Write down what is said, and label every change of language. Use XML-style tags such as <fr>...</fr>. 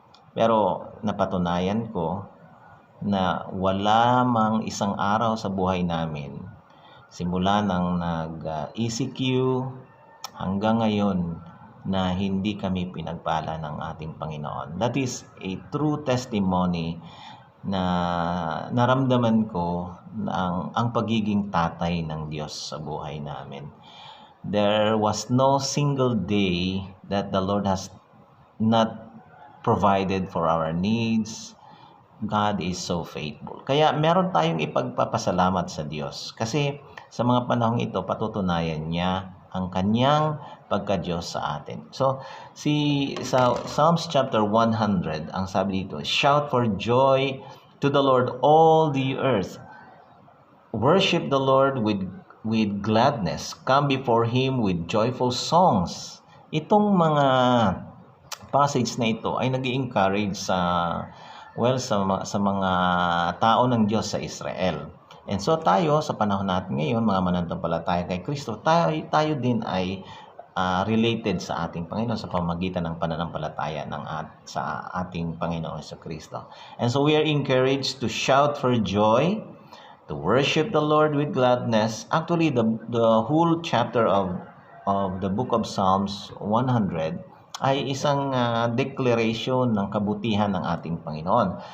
<tl>Pero napatunayan ko na wala mang isang araw sa buhay namin, simula nang nag-ECQ hanggang ngayon, na hindi kami pinagpala ng ating Panginoon.</tl> <en>That is a true testimony</en> <tl>na naramdaman ko na ang pagiging tatay ng Diyos sa buhay namin.</tl> <en>There was no single day that the Lord has not provided for our needs. God is so faithful.</en> <tl>Kaya meron tayong ipagpapasalamat sa Diyos. Kasi sa mga panahong ito, patutunayan niya ang kanyang pagka-Diyos sa atin. So, sa Psalms chapter 100, ang sabi dito,</tl> <en>"Shout for joy to the Lord, all the earth. Worship the Lord with gladness. Come before Him with joyful songs."</en> <tl>Itong mga passage na ito ay nag-i-encourage sa mga tao ng Diyos sa Israel. And so tayo, sa panahon natin ngayon, mga mananampalataya kay Kristo, tayo din ay related sa ating Panginoon sa pamamagitan ng pananampalataya sa ating Panginoon sa Kristo.</tl> <en>And so we are encouraged to shout for joy, to worship the Lord with gladness. Actually, the whole chapter of the book of Psalms 100</en> <tl>ay isang declaration ng kabutihan ng ating Panginoon.</tl>